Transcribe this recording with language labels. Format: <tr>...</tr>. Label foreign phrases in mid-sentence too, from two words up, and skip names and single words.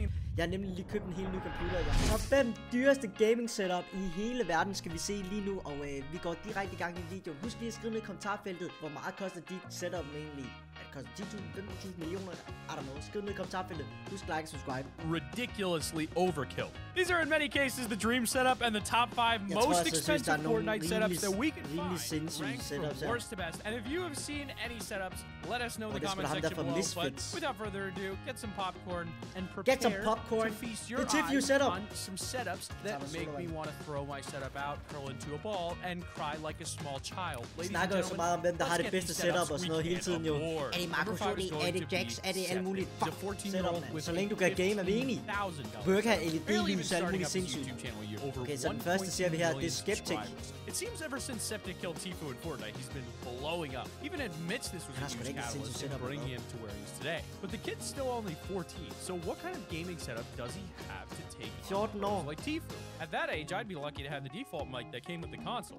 <da>Jeg har nemlig lige købt en helt ny computer. Og 5 dyreste</da> <en>gaming setup</en> <da>i hele verden skal vi se lige nu. Og vi går direkte i gang i videoen. Husk lige at skrive ned i kommentarfeltet, hvor meget koster dit setup egentlig. Det koster 10.000, 15.000 millioner.</da> <en>I don't know.</en> <da>Skriv ned i kommentarfeltet. Husk like og subscribe.</da> <en>Ridiculously overkill. These are in many cases the dream setup and the top 5 most expensive Fortnite setups that we can find, ranked from worst to best. And if you have seen any setups, let us know in the comment section below. But without further ado, get some popcorn and prepare to feast your eyes on some setups that make me want to throw my setup out, curl into a ball, and cry like a small child. Ladies and gentlemen,</en> <da>så meget om hvem der har det bedste setup og sådan noget hele tiden jo. Er det Marco Soli, er det Jax, er det alt muligt setup, så længe du kan game er vi enige. Du bør ikke have LED-lys og alt muligt sindssygt. Okay, så den første ser vi her, det er Skeptic.</da> <en>It seems ever since Septic killed Tfue in Fortnite, he's been blowing up. Even admits this was a huge catalyst in bringing him to where he is today. But the kid's still only 14, so what kind of gaming setup does he have to take on like Tfue? At that age, I'd be lucky to have the default mic that came with the console.</en>